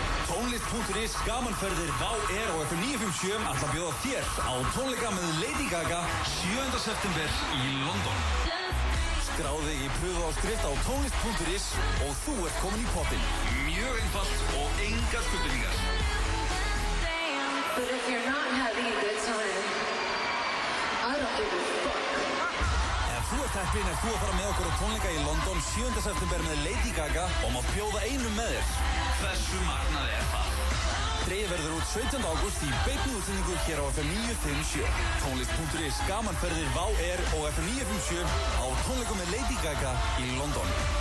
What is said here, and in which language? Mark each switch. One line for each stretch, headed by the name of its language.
Icelandic: Tónlist.is gamanferðir Vá og FM 957 ætla að bjóða þér á tónleika með Lady Gaga 7. september í London. Skráðu þig í pröfuáskrift á tónlist.is og þú ert komin í poppinn. Mjög einfalt og engar skuldbindingar.
English: But if you're not having a good time, I don't give a fuck.
Icelandic: Ef þú ert heppinn ef þú að fara með okkur á tónleika í London 7. september með Lady Gaga og mátt bjóða einum með þér. Hversu magnað er það? Dregið verður út 17. ágúst í beinni útsendingu hér á FM 957. Tónlist.is gamanferðir Vá og FM 957 á tónleikum með Lady Gaga í London.